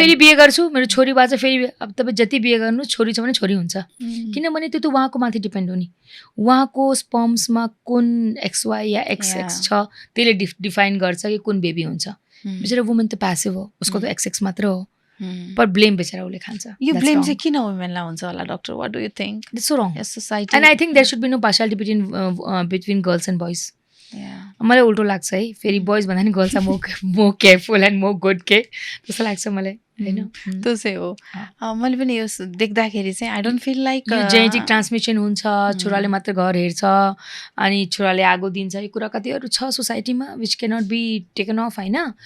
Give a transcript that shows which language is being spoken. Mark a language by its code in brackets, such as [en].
[ne] फेरि बिहे गर्छु, मेरो छोरी बाँच्छ फेरि. अब तपाईँ जति बिहे गर्नु छोरी छ भने छोरी हुन्छ, किनभने त्यो त उहाँको माथि डिपेन्ड हो नि. उहाँको स्पर्म्समा कुन XY या XX [en] Yeah. [ne] छ त्यसले डिफाइन गर्छ कि कुन बेबी हुन्छ. बिचरा वुमेन त प्यासिभ हो, उसको त XX मात्र हो, पर ब्लेम बेचारा उसले खान्छ. यो ब्लेम चाहिँ किन वुमेनलाई हुन्छ होला doctor? [en] What do you think? That's so wrong. Society And I think there should be no partiality between girls and boys. [ne] मलाई उल्टो लाग्छ है, फेरि बोइज भन्दा नि गर्ल्स मो केयरफुल एन्ड मो गुड के जस्तो लाग्छ मलाई होइन. त्यो चाहिँ हो. मैले पनि यो देख्दाखेरि चाहिँ [en] I don't feel like [ne] genetic transmission हुन्छ, छोराले मात्र घर हेर्छ अनि छोराले आगो दिन्छ, यो कुरा कतिहरू छ सोसाइटीमा [en] which can not be taken off [ne] होइन.